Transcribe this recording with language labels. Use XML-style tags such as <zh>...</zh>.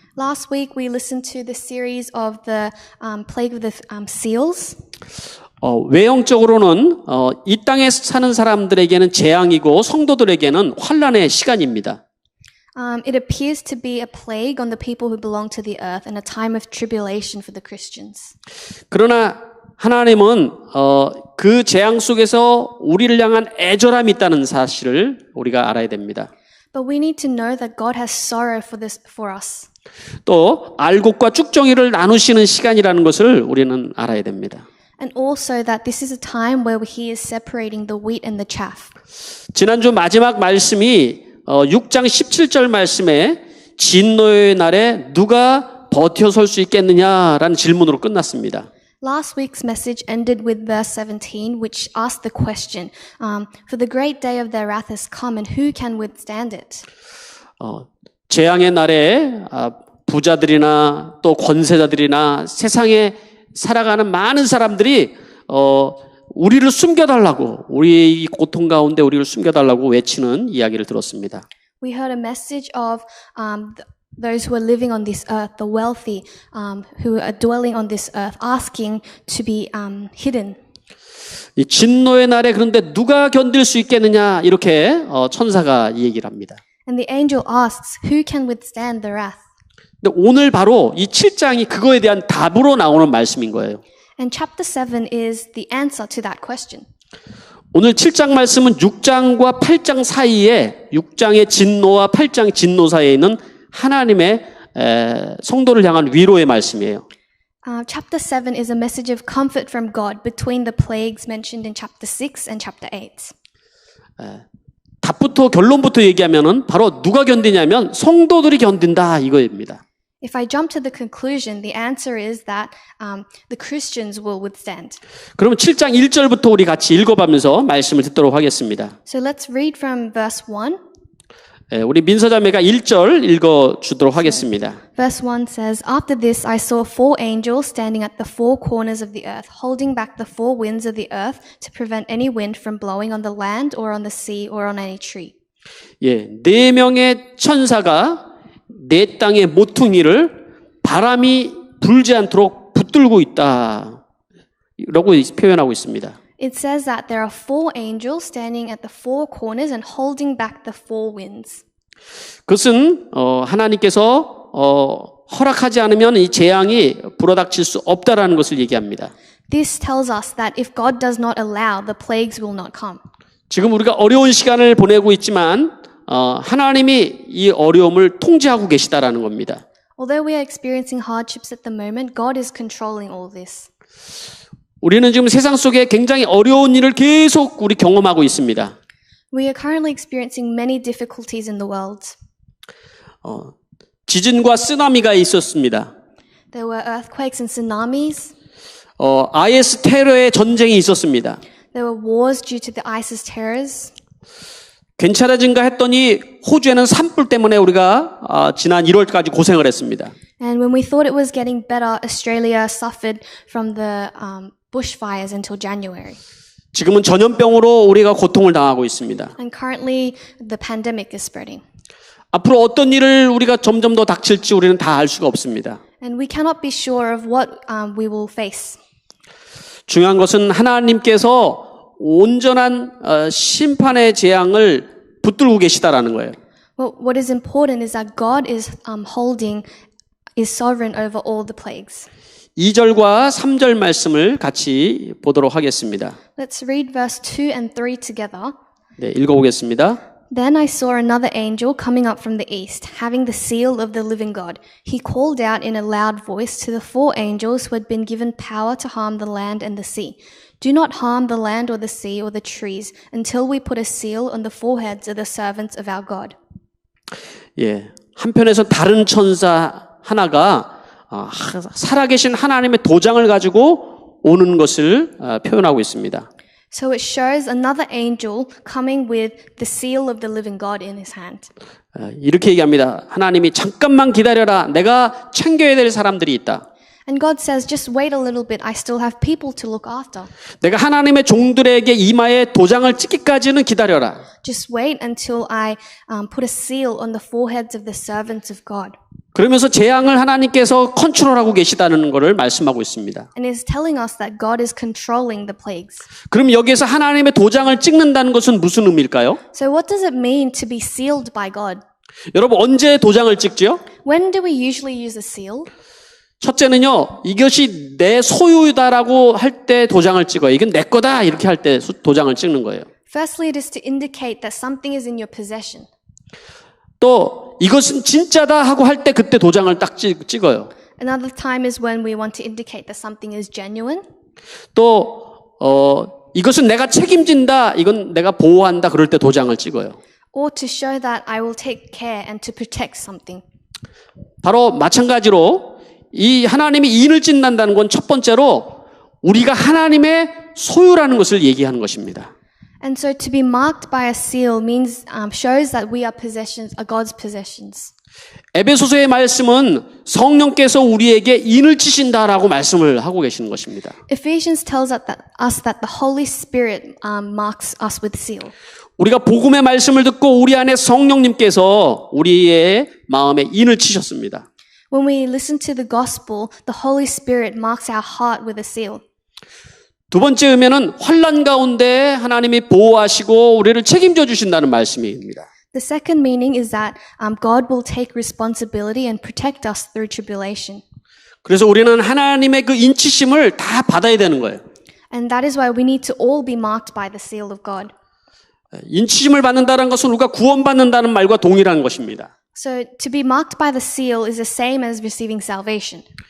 <en>Last week we listened to the series of the plague of the seals.</en> <ko>외형적으로는 이 땅에 사는 사람들에게는 재앙이고 성도들에게는 환난의 시간입니다.</ko> <en>It appears to be a plague on the people who belong to the earth and a time of tribulation for the Christians.</en> <ko>그러나 하나님은 그 재앙 속에서 우리를 향한 애절함이 있다는 사실을 우리가 알아야 됩니다.</ko> <en>But we need to know that God has sorrow for us.</en> <ko>또 알곡과 쭉정이를 나누시는 시간이라는 것을 우리는 알아야 됩니다.</ko> <en>and also that this is a time where he is separating the wheat and the chaff.</en> <ko>지난주 마지막 말씀이 6장 17절 말씀에 진노의 날에 누가 버텨설 수 있겠느냐라는 질문으로 끝났습니다.</ko> <en>Last week's message ended with verse 17, which asked the question, for the great day of their wrath has come, and who can withstand it?</en> <ko>재앙의 날에 부자들이나 또 권세자들이나 세상에 살아가는 많은 사람들이 우리를 숨겨달라고, 우리의 이 고통 가운데 우리를 숨겨달라고 외치는 이야기를 들었습니다.</ko> <en>We heard a message of those who are living on this earth, the wealthy, who are dwelling on this earth, asking to be hidden.</en> <ko>이 진노의 날에 그런데 누가 견딜 수 있겠느냐 이렇게 천사가 이 얘기를 합니다.</ko> <en>And the angel asks, who can withstand the wrath?</en> <ko>근데 오늘 바로 이 7장이 그거에 대한 답으로 나오는 말씀인 거예요.</ko> <en>And chapter 7 is the answer to that question.</en> <ko>오늘 7장 말씀은 6장과 8장 사이에 6장의 진노와 8장 진노 사이에 있는 하나님의 성도를 향한 위로의 말씀이에요.</ko> <en>Chapter 7 is a message of comfort from God between the plagues mentioned in chapter 6 and chapter 8.</en> <ko>답부터 결론부터 얘기하면은 바로 누가 견디냐면 성도들이 견딘다 이거입니다.</ko> <en>If I jump to the conclusion, the answer is that the Christians will withstand.</en> <ko>그러면 7장 1절부터 우리 같이 읽어가면서 말씀을 듣도록 하겠습니다.</ko> <en>So let's read from verse 1.</en> <ko>우리 민서자매가 1절 읽어주도록 하겠습니다.</ko> <en>Verse 1 says, After this I saw four angels standing at the four corners of the earth, holding back the four winds of the earth to prevent any wind from blowing on the land or on the sea or on any tree.</en> <ko>예, 네 명의 천사가 내 땅의 모퉁이를 바람이 불지 않도록 붙들고 있다. 라고 표현하고 있습니다.</ko> <en>It says that there are four angels standing at the four corners and holding back the four winds.</en> <ko>그것은 하나님께서 허락하지 않으면 이 재앙이 불어닥칠 수 없다라는 것을 얘기합니다.</ko> <en>This tells us that if God does not allow, the plagues will not come.</en> <ko>지금 우리가 어려운 시간을 보내고 있지만 하나님이 이 어려움을 통제하고 계시다라는 겁니다.</ko> <en>Although we are experiencing hardships at the moment, God is controlling all this.</en> <ko>우리는 지금 세상 속에 굉장히 어려운 일을 계속 우리 경험하고 있습니다.</ko> <en>We are currently experiencing many difficulties in the world.</en> <ko>지진과 쓰나미가 있었습니다.</ko> <en>There were earthquakes and tsunamis.</en> <ko>IS 테러의 전쟁이 있었습니다.</ko> <en>There were wars due to the ISIS terrors.</en> <ko>괜찮아진가 했더니 호주에는 산불 때문에 우리가 지난 1월까지 고생을 했습니다.</ko> <en>And when we thought it was getting better, Australia suffered from the bushfires until January.</en> <ko>지금은 전염병으로 우리가 고통을 당하고 있습니다.</ko> <en>And currently, the pandemic is spreading.</en> <ko>앞으로 어떤 일을 우리가 점점 더 닥칠지 우리는 다 알 수가 없습니다.</ko> <en>And we cannot be sure of what we will face.</en> <ko>중요한 것은 하나님께서 온전한 심판의 재앙을 붙들고 계시다라는 거예요.</ko> <en>Well, what is important is that God is sovereign over all the plagues.</en> <ko>2절과 3절 말씀을 같이 보도록 하겠습니다.</ko> <en>Let's read verse 2 and 3 together.</en> <ko>네, 읽어보겠습니다.</ko> <en>Then I saw another angel coming up from the east, having the seal of the living God. He called out in a loud voice to the four angels who had been given power to harm the land and the sea. Do not harm the land or the sea or the trees until we put a seal on the foreheads of the servants of our God.</en> <ko>예, 한편에서 다른 천사 하나가 살아계신 하나님의 도장을 가지고 오는 것을 표현하고 있습니다.</ko> <en>So it shows another angel coming with the seal of the living God in his hand.</en> <ko>이렇게 얘기합니다. 하나님이 잠깐만 기다려라. 내가 챙겨야 될 사람들이 있다.</ko> <en>And God says, just wait a little bit. I still have people to look after.</en> <ko>내가 하나님의 종들에게 이마에 도장을 찍기까지는 기다려라.</ko> <en>Just wait until I put a seal on the foreheads of the servants of God.</en> <ko>그러면서 재앙을 하나님께서 컨트롤하고 계시다는 것을 말씀하고 있습니다.</ko> <en>And is telling us that God is controlling the plagues.</en> <ko>그럼 여기에서 하나님의 도장을 찍는다는 것은 무슨 의미일까요?</ko> <en>So what does it mean to be sealed by God?</en> <ko>여러분 언제 도장을 찍지요?</ko> <en>When do we usually use a seal?</en> <ko>첫째는요, 이것이 내 소유다라고 할 때 도장을 찍어요. 이건 내 거다 이렇게 할 때 도장을 찍는 거예요.</ko> <en>Firstly, it is to indicate that something is in your possession.</en> <ko>또 이것은 진짜다 하고 할 때 그때 도장을 딱 찍어요.</ko> <en>Another time is when we want to indicate that something is genuine.</en> <ko>또 이것은 내가 책임진다, 이건 내가 보호한다 그럴 때 도장을 찍어요.</ko> <en>or to show that I will take care and to protect something.</en> <ko>바로 마찬가지로 이 하나님이 인을 찢는다는 건 첫 번째로 우리가 하나님의 소유라는 것을 얘기하는 것입니다.</ko> <en>And so to be marked by a seal means shows that we are God's possessions.</en> <ko>에베소서의 말씀은 성령께서 우리에게 인을 치신다라고 말씀을 하고 계시는 것입니다.</ko> <en>Ephesians tells us that the Holy Spirit marks us with seal.</en> <ko>우리가 복음의 말씀을 듣고 우리 안에 성령님께서 우리의 마음에 인을 치셨습니다.</ko> <en>When we listen to the gospel, the Holy Spirit marks our heart with a seal.</en> <ko>두 번째 의미는 환난 가운데 하나님이 보호하시고 우리를 책임져 주신다는 말씀입니다.</ko> <en>The second meaning is that God will take responsibility and protect us through tribulation.</en> <ko>그래서 우리는 하나님의 그 인치심을 다 받아야 되는 거예요.</ko> <en>And that is why we need to all be marked by the seal of God.</en> <ko>인치심을 받는다는 것은 우리가 구원받는다는 말과 동일한 것입니다.</ko> <en>So to be marked by the seal is the same as receiving salvation.</en>